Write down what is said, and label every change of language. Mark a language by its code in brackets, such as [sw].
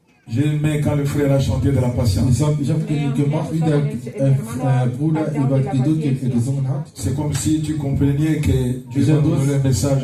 [fr] J'ai aimé quand le frère a chanté de la patience. [de] Ich hab gemacht, wie der Bruder über Geduld gesungen hat. [fr] C'est comme si tu comprenais que Dieu va nous donner le message.